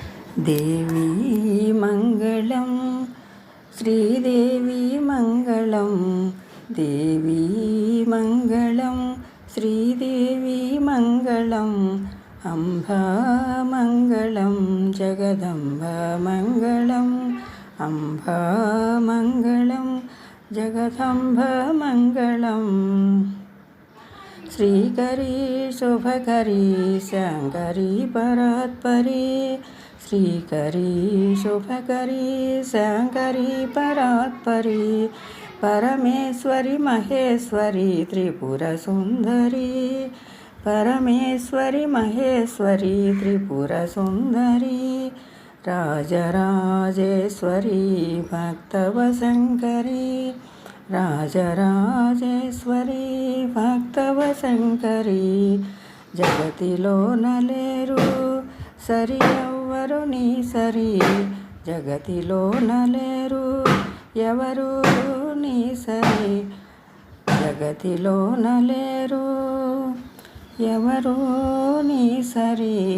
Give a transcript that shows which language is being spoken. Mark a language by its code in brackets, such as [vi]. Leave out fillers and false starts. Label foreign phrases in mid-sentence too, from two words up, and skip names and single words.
[te] దేవీ మంగళం శ్రీదేవి మంగళం దేవీ మంగళం శ్రీదేవి మంగళం అంబా మంగళం జగదంబ మంగళం అంబా మంగళం జగదంబ మంగళం [sa] श्रीकरी शुभकरी शंकरी परात्परी श्रीकरी शुभकरी शंकरी परात्परी परमेश्वरी महेश्वरी त्रिपुर सुंदरी परमेश्वरी महेश्वरी त्रिपुर सुंदरी राजराजेश्वरी भक्तवशंकरी [te] రాజరాజేశ్వరి భక్తవశంకరి జగతిలో నలేరు సరి ఎవ్వరు నీ సరి జగతిలో నలేరు ఎవరు నీ సరి జగతిలో నలేరు ఎవరు నీ సరి